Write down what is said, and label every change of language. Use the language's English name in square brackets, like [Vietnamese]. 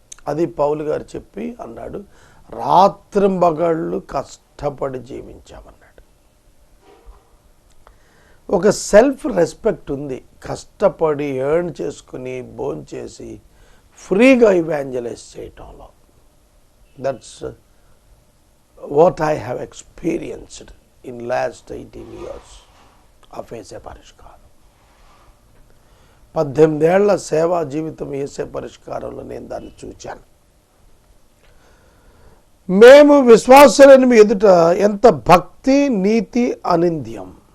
[Telugu] అది పౌలు గారు చెప్పి అన్నాడు, రాత్రింబగళ్ళు కష్టపడి జీవించామన్నాడు. ఒక సెల్ఫ్ రెస్పెక్ట్ ఉంది. కష్టపడి ఎర్న్ చేసుకుని భోంచేసి ఫ్రీగా ఇవాంజలైజ్ చేయటంలో. [English] That's what I have experienced in last 18 years of ఏసే పరిష్కారం. [Telugu] 18 ఏళ్ల సేవా జీవితం ఏసే పరిష్కారంలో నేను దాన్ని చూచాను. మేము విశ్వాసులని మీ ఎదుట ఎంత భక్తి, నీతి, అనింద్యం.